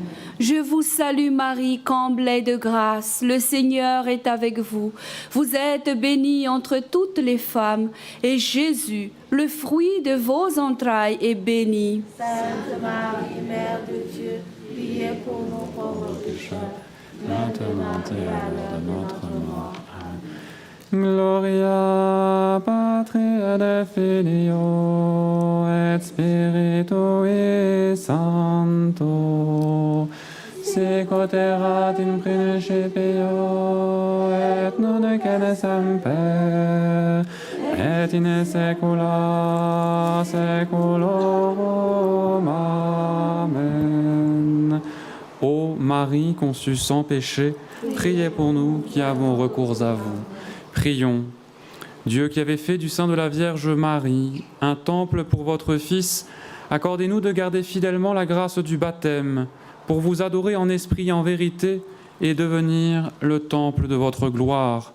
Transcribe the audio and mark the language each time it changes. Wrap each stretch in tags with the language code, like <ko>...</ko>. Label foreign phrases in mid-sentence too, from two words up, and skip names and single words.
<fr>Je vous salue Marie, comblée de grâce, le Seigneur est avec vous. Vous êtes bénie entre toutes les femmes, et Jésus, le fruit de vos entrailles, est béni. Sainte Marie, Mère de Dieu, priez pour nous pauvres pécheurs, maintenant et à l'heure de notre mort. Amen.</fr> <la>Gloria Patri et Filio et Spiritui Sancto, sicut erat in principio et nunc et semper et in saecula saeculorum. Amen.</la> <fr>Ô Marie conçue sans péché, priez pour nous qui avons recours à vous. Prions. Dieu qui avait fait du sein de la Vierge Marie un temple pour votre Fils, accordez-nous de garder fidèlement la grâce du baptême, pour vous adorer en esprit et en vérité, et devenir le temple de votre gloire.</fr>